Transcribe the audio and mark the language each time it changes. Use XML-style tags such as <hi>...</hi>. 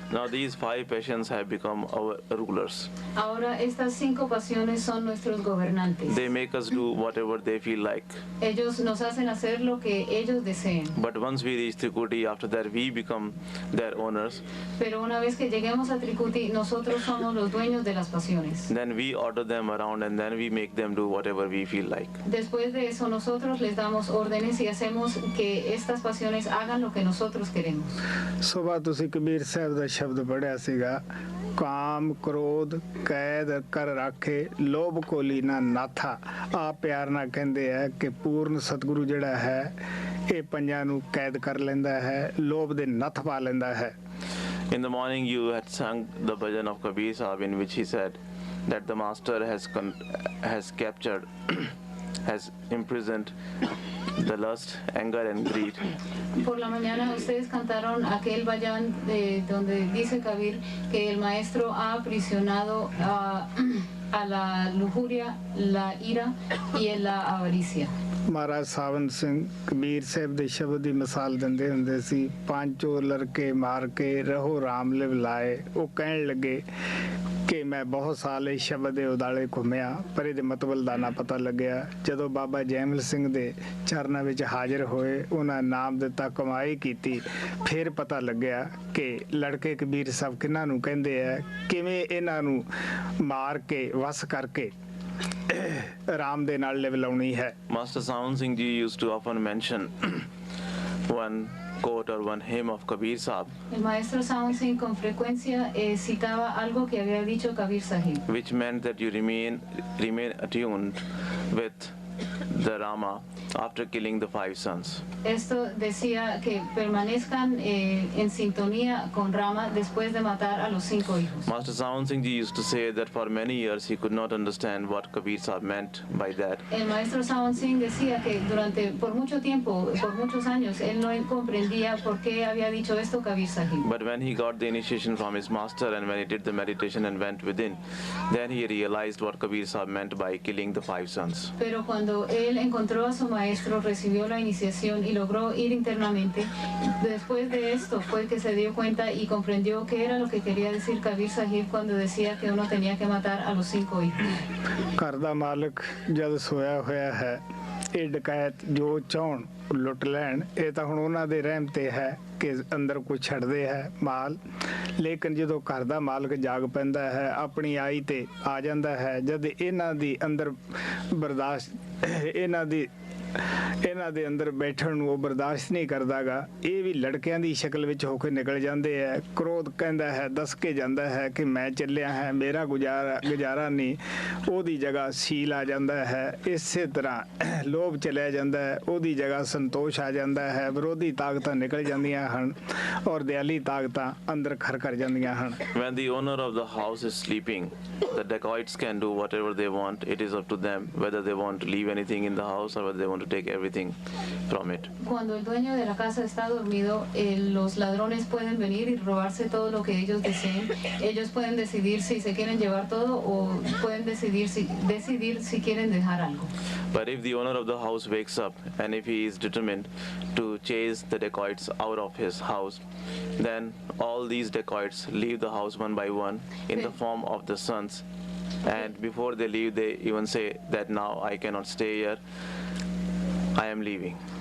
<en>Now these 5 passions have become our rulers.</en> <es>Ahora estas 5 pasiones son nuestros gobernantes.</es> <en>They make us do whatever they feel like.</en> <es>Ellos nos hacen hacer lo que ellos deseen.</es> <en>But once we reach Trikuti, after that we become their owners.</en> <es>Pero una vez que lleguemos a Trikuti, nosotros somos los dueños de las pasiones.</es> <en>Then we order them around and then we make them do whatever we feel like.</en> <es>Después de eso nosotros les damos órdenes y hacemos que estas pasiones hagan lo que nosotros queremos.</es> <pa>ਸੁਬਾਹ ਤੁਸੀਂ ਕਬੀਰ ਸਾਹਿਬ ਦਾ ਸ਼ਬਦ ਪੜਿਆ ਸੀਗਾ ਕਾਮ ਕ੍ਰੋਧ ਕੈਦ ਕਰ ਰਾਖੇ ਲੋਭ ਕੋਲੀ ਨਾ ਨਾਥਾ। ਆ ਪਿਆਰ ਨਾਲ ਕਹਿੰਦੇ ਆ ਕਿ ਪੂਰਨ ਸਤਿਗੁਰੂ ਜਿਹੜਾ ਹੈ ਇਹ ਪੰਜਾਂ ਨੂੰ ਕੈਦ ਕਰ ਲੈਂਦਾ ਹੈ, ਲੋਭ ਦੇ ਨੱਥ ਪਾ ਲੈਂਦਾ ਹੈ।</pa> <en>In the morning you had sung the bhajan of Kabir Sahib in which he said that the master has captured, has imprisoned the lust, anger and greed.</en> <es>Por la mañana ustedes cantaron aquel bhajan donde dice Kabir que el maestro ha aprisionado a la lujuria, la ira y la avaricia.</es> <pa>ਮਹਾਰਾਜ ਸਾਵਨ ਸਿੰਘ ਕਬੀਰ ਸਾਹਿਬ ਦੇ ਸ਼ਬਦ ਦੀ ਮਿਸਾਲ ਦਿੰਦੇ ਹੁੰਦੇ ਸੀ, ਪਾਂਚੋ ਲੜਕੇ ਮਾਰ ਕੇ ਰਹੋ ਰਾਮ ਲਿਵ ਲਾਏ। ਉਹ ਕਹਿਣ ਲੱਗੇ ਕਿ ਮੈਂ ਬਹੁਤ ਸਾਲ ਇਸ ਸ਼ਬਦ ਦੇ ਉਦਾਲੇ ਘੁੰਮਿਆ ਪਰ ਇਹਦੇ ਮਤਲਬ ਦਾ ਨਾ ਪਤਾ ਲੱਗਿਆ। ਜਦੋਂ ਬਾਬਾ ਜੈਮਲ ਸਿੰਘ ਦੇ ਚਰਨਾਂ ਵਿੱਚ ਹਾਜ਼ਰ ਹੋਏ, ਉਹਨਾਂ ਨਾਮ ਦਿੱਤਾ, ਕਮਾਈ ਕੀਤੀ, ਫਿਰ ਪਤਾ ਲੱਗਿਆ ਕਿ ਲੜਕੇ ਕਬੀਰ ਸਾਹਿਬ ਕਿਹਨਾਂ ਨੂੰ ਕਹਿੰਦੇ ਆ, ਕਿਵੇਂ ਇਹਨਾਂ ਨੂੰ ਮਾਰ ਕੇ ਵਸ ਕਰਕੇ ਰਾਮ ਦੇ ਨਾਲ ਲਿਵ ਲਾਉਣੀ ਹੈ।</pa> <en>Master Sawan Singh Ji used to often mention one quote or one hymn of Kabir Sahib,</en> <es>El maestro Sawan Singh con frecuencia citaba algo que había dicho Kabir Sahib,</es> <en>which meant that you remain attuned with the Rama after killing the 5 sons.</en> <es>Esto decía que permanezcan en sintonía con Rama después de matar a los 5 hijos.</es> <en>Master Sawan Singh Ji used to say that for many years he could not understand what Kabir Sahib meant by that.</en> <es>El maestro Sawan Singh decía que por mucho tiempo, por muchos años, él no comprendía por qué había dicho esto Kabir Sahib.</es> <en>But when he got the initiation from his master and when he did the meditation and went within, then he realized what Kabir Sahib meant by killing the 5 sons.</en> <es>Pero cuando él encontró a su maestro, recibió la iniciación y logró ir internamente, después de esto fue que se dio cuenta y comprendió qué era lo que quería decir Kabir Sahib cuando decía que uno tenía que matar a los 5 hijos.</es> <pa>ਘਰ ਦਾ ਮਾਲਕ ਜਦ ਸੋਇਆ ਹੋਇਆ ਹੈ, ਇਹ ਡਕੈਤ ਜੋ ਚਾਹੁਣ ਲੁੱਟ ਲੈਣ, ਇਹ ਤਾਂ ਹੁਣ ਉਹਨਾਂ ਦੇ ਰਹਿਮ ਤੇ ਹੈ ਕਿ ਅੰਦਰ ਕੁਝ ਛੱਡਦੇ ਹੈ ਮਾਲ। ਲੇਕਿਨ ਜਦੋਂ ਘਰ ਦਾ ਮਾਲਕ ਜਾਗ ਪੈਂਦਾ ਹੈ, ਆਪਣੀ ਆਈ ਤੇ ਆ ਜਾਂਦਾ ਹੈ, ਜਦ ਇਹਨਾਂ ਦੀ ਅੰਦਰ ਬਰਦਾਸ਼ਤ ਇਹਨਾਂ ਦੇ ਅੰਦਰ ਬੈਠਣ ਨੂੰ ਉਹ ਬਰਦਾਸ਼ਤ ਨਹੀਂ ਕਰਦਾਗਾ, ਇਹ ਵੀ ਲੜਕਿਆਂ ਦੀ ਸ਼ਕਲ ਵਿੱਚ ਹੋ ਕੇ ਨਿਕਲ ਜਾਂਦੇ ਹੈ। ਕ੍ਰੋਧ ਕਹਿੰਦਾ ਹੈ, ਦੱਸ ਕੇ ਜਾਂਦਾ ਹੈ ਕਿ ਮੈਂ ਚੱਲਿਆ ਹੈ, ਮੇਰਾ ਗੁਜ਼ਾਰਾ ਨਹੀਂ, ਉਹਦੀ ਜਗ੍ਹਾ ਸੀਲ ਆ ਜਾਂਦਾ ਹੈ। ਇਸੇ ਤਰ੍ਹਾਂ ਲੋਭ ਚਲਿਆ ਜਾਂਦਾ ਹੈ, ਉਹਦੀ ਜਗ੍ਹਾ ਸੰਤੋਸ਼ ਆ ਜਾਂਦਾ ਹੈ। ਵਿਰੋਧੀ ਤਾਕਤਾਂ ਨਿਕਲ ਜਾਂਦੀਆਂ ਹਨ ਔਰ ਦਿਆਲੀ ਤਾਕਤਾਂ ਅੰਦਰ ਖਰ ਕਰ ਜਾਂਦੀਆਂ ਹਨ।</pa> <en>When the owner of the house is sleeping, the dacoits can do whatever they want. It is up to them whether they want to leave anything in the house or whether they want to take everything from it.</en> <es>Cuando el dueño de la casa está dormido, los ladrones pueden venir y robarse todo lo que ellos deseen. Ellos pueden decidir si se quieren llevar todo o pueden decidir si quieren dejar algo.</es> <en>But if the owner of the house wakes up and if he is determined to chase the dacoits out of his house, then all these dacoits leave the house one by one in the form of the sons. And before they leave, they even say that now I cannot stay here, I am leaving.</en>